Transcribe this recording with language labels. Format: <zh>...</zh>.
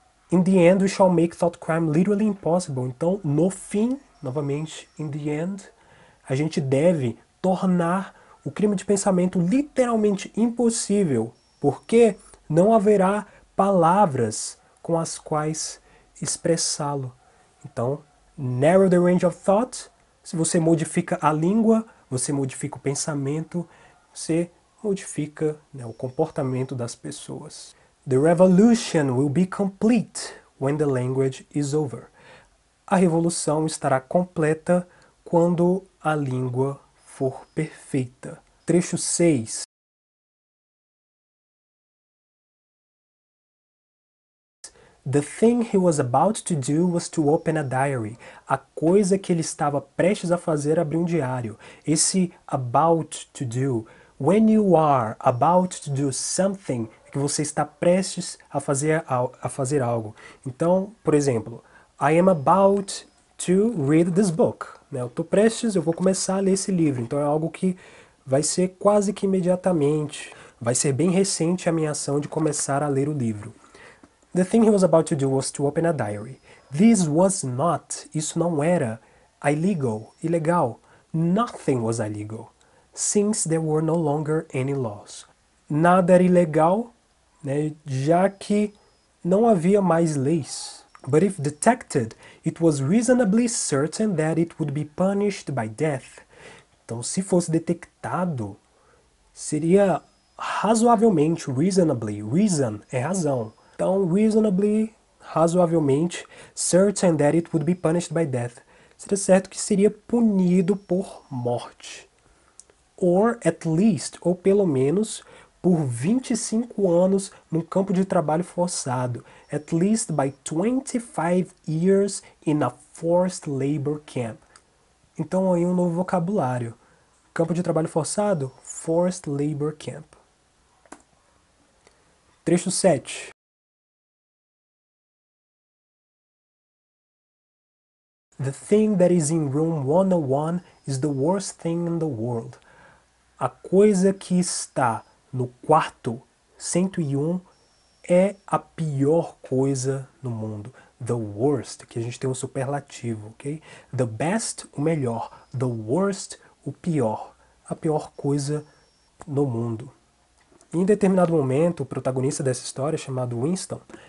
<en>In the end, we shall make thought crime literally impossible.</en> <pt>Então, no fim, novamente,</pt> <en>in the end,</en> <pt>a gente deve tornar o crime de pensamento literalmente impossível, porque não haverá palavras com as quais expressá-lo.</pt> <en>Então, narrow the range of thought.</en> <pt>Se você modifica a língua, você modifica o pensamento, você modifica, né, o comportamento das pessoas.</pt> <en>The revolution will be complete when the language is over.</en> <pt>A revolução estará completa quando a língua for perfeita. Trecho 6.</pt> <en>The thing he was about to do was to open a diary.</en> <pt>A coisa que ele estava prestes a fazer é abrir um diário.</pt> <en>Esse about to do. When you are about to do something,</en> <pt>é que você está prestes a fazer algo. Então, por exemplo,</pt> <en>I am about to read this book.</en> <pt>Eu estou prestes, eu vou começar a ler esse livro. Então é algo que vai ser quase que imediatamente. Vai ser bem recente a minha ação de começar a ler o livro.</pt> <en>The thing he was about to do was to open a diary. This was not,</en> <pt>isso não era,</pt> <en>illegal,</en> <pt>ilegal.</pt> <en>Nothing was illegal, since there were no longer any laws.</en> <pt>Nada era ilegal, né, já que não havia mais leis.</pt> <en>But if detected, it was reasonably certain that it would be punished by death.</en> <pt>Então, se fosse detectado, seria razoavelmente, reasonably, reason é razão.</pt> <en>Então, reasonably, razoavelmente, certain that it would be punished by death.</en> <pt>Seria certo que seria punido por morte.</pt> <en>Or at least,</en> <pt>ou pelo menos, por 25 anos num campo de trabalho forçado.</pt> <en>At least by 25 years in a forced labor camp.</en> <pt>Então aí um novo vocabulário. Campo de trabalho forçado,</pt> <en>forced labor camp.</en> <pt>Trecho 7.</pt> <en>The thing that is in room 101 is the worst thing in the world.</en> <pt>A coisa que está no quarto 101 é a pior coisa no mundo.</pt> <en>The worst,</en> <pt>que a gente tem um superlativo, ok?</pt> <en>The best,</en> <pt>o melhor. The worst, o pior. A pior coisa no mundo. Em determinado momento, o protagonista dessa história, chamado Winston,</pt>